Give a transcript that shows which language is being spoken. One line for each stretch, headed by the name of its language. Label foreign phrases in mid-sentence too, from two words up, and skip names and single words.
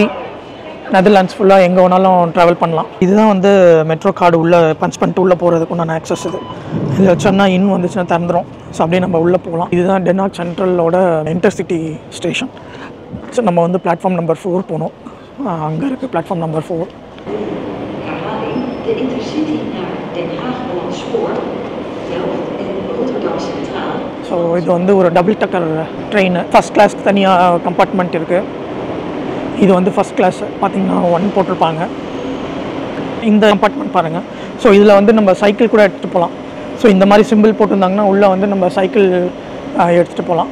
Tamil: நெதர்லாண்ட்ஸ் ஃபுல்லாக எங்கே வேணாலும் ட்ராவல் பண்ணலாம். இதுதான் வந்து
English: metro card
Tamil: உள்ளே பஞ்ச் பண்ணிட்டு உள்ளே போகிறதுக்கு உண்டான ஆக்சஸ். இதில் வச்சோன்னா இன்னும் வந்துச்சுன்னா திறந்துடும். ஸோ அப்படியே நம்ம உள்ளே போகலாம். இதுதான் டென்ஹாக் சென்ட்ரலோட
English: intercity station.
Tamil: ஸோ நம்ம வந்து
English: platform number 4
Tamil: போகணும். அங்கே இருக்குது
English: platform number 4.
Dutch: De Intercity naar Den Haag Holland Spoor, Delft en Rotterdam Centraal.
Tamil: ஸோ இது வந்து ஒரு
English: double decker train. first class
Tamil: தனியாக கம்பார்ட்மெண்ட் இருக்குது. இது வந்து
English: first class
Tamil: பார்த்திங்கன்னா 1 போட்டிருப்பாங்க. இந்த கம்பார்ட்மெண்ட் பாருங்கள். ஸோ இதில் வந்து நம்ம சைக்கிள் கூட எடுத்துகிட்டு போகலாம். ஸோ இந்த மாதிரி சிம்பிள் போட்டிருந்தாங்கன்னா உள்ளே வந்து நம்ம சைக்கிள் எடுத்துகிட்டு போகலாம்.